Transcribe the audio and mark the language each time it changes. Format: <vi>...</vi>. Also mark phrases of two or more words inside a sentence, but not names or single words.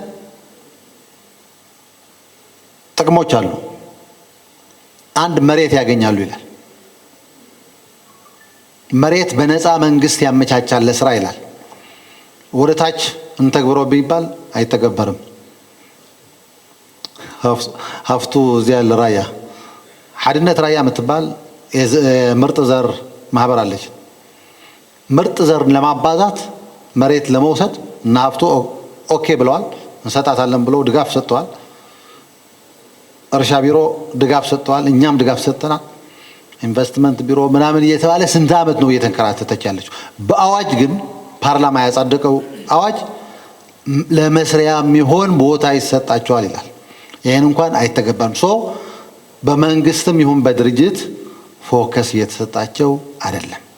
<am>ጥቅሞች አሉ። አንድ መሬት ያገኛሉ ይላል። መሬት በነፃ መንግስት ያመቻቻል ለስራ ይላል። ወደ ታች እንተግብረው ቢባል አይተገበርም። ሀፍቱ እዚያ ያለ ራያ ሓድነት ራያ የምትባል ምርጥ ዘር ማህበር አለች። ምርጥ ዘር ለማባዛት መሬት ለመውሰድ እና ሀፍቱ ኦኬ ብለዋል፣ እንሰጣታለን ብለው ድጋፍ ሰጥተዋል። እርሻ ቢሮ ድጋፍ ሰጥተዋል፣ እኛም ድጋፍ ሰጥተናል። ኢንቨስትመንት ቢሮ ምናምን እየተባለ ስንት ዓመት ነው እየተንከራተተች ያለችው። በአዋጅ ግን ፓርላማ ያጸደቀው አዋጅ ለመስሪያ የሚሆን ቦታ ይሰጣቸዋል ይላል። ይህን እንኳን አይተገባም። በመንግስትም ይሁን በድርጅት ፎከስ እየተሰጣቸው አይደለም።</am>